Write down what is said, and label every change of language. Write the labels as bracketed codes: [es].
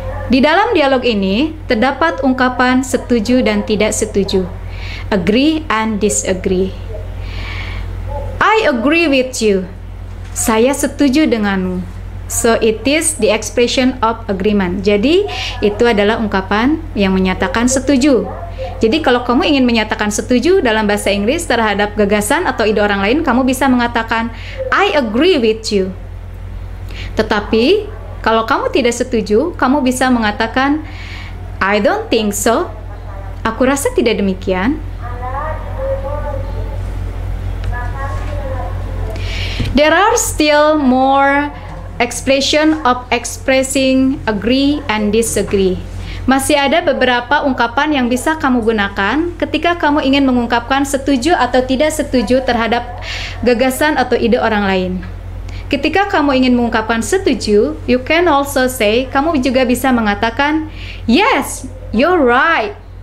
[id] Di dalam dialog ini terdapat ungkapan setuju dan tidak setuju. [en] Agree and disagree. I agree with you. [id] Saya setuju denganmu. [en] So it is the expression of agreement. [id] Jadi itu adalah ungkapan yang menyatakan setuju. Jadi kalau kamu ingin menyatakan setuju dalam bahasa Inggris terhadap gagasan atau ide orang lain, kamu bisa mengatakan [en] I agree with you. [id] Tetapi kalau kamu tidak setuju, kamu bisa mengatakan [en] I don't think so. [id] Aku rasa tidak demikian. [en] There are still more expression of expressing agree and disagree. [id] Masih ada beberapa ungkapan yang bisa kamu gunakan ketika kamu ingin mengungkapkan setuju atau tidak setuju terhadap gagasan atau ide orang lain. Ketika kamu ingin mengungkapkan setuju, [en] you can also say, [id] kamu juga bisa mengatakan, [en] yes, you're right.